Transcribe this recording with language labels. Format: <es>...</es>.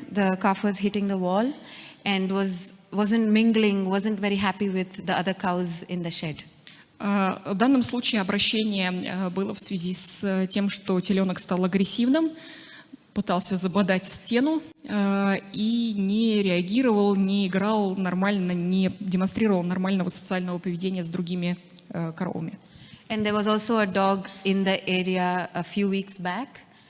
<en>The calf was hitting the wall, and wasn't mingling, wasn't very happy with the other cows in the shed.</en> <ru>В данном случае обращение было в связи с тем, что теленок стал агрессивным, пытался забодать стену и не реагировал, не играл нормально, не демонстрировал нормального социального поведения с другими коровами.</ru> <en>And there was also a dog in the area a few weeks back.</en>